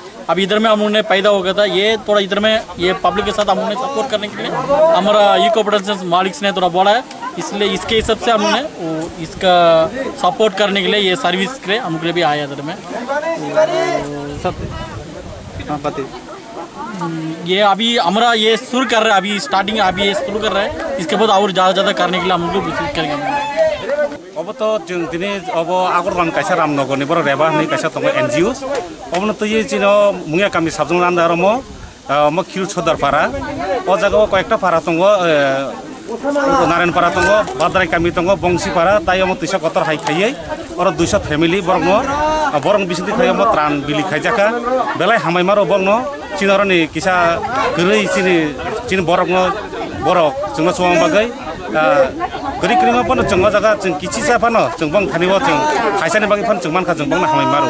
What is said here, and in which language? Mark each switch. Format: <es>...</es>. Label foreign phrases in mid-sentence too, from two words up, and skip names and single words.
<hi>अभी इधर में हम लोग ने पैदा हो गया था, ये थोड़ा इधर में ये पब्लिक के साथ हम लोग ने सपोर्ट करने के लिए हमारा</hi> <en>eco production</en> <hi>मालिक ने थोड़ा बोला है, इसलिए इसके हिसाब से हम लोग ने इसका सपोर्ट करने के लिए ये सर्विस के लिए हम लोग भी आया इधर में। सब ये अभी हमारा ये शुरू कर रहा है, अभी स्टार्टिंग अभी ये शुरू कर रहा है, इसके बाद और ज़्यादा करने के लिए हम लोग करेंगे।</hi> <brx>अब तो जों दिनै अब आगरतला कायसा रामनगरनि बर रेबा होननाय कायसा दङ एनजिअ अबनो तो ये जिनो मुंगिया गामि साबजों आन्दार म खिल सदरपारा ओ जायगायाव कयेकटा पारा दङ नारायणपारा दङ बाद्राय गामि दङ बंसीपारा ताइयाव 270 हाइ खायै और 200 फेमिलि बरनो बरं बिसिनि खायाव त्रान बिलि खायजाका बेलाय हामायमारो बरनो चिनरनि किसा गरै चिनि बरनो बरक जोंनो सम बागै गरी क्रिमा पन जोंगा जागा जों किछि जाफानो जों बं थानिव जों खायसानि बागै फन जों मानखा जों बं हामायमारो</brx>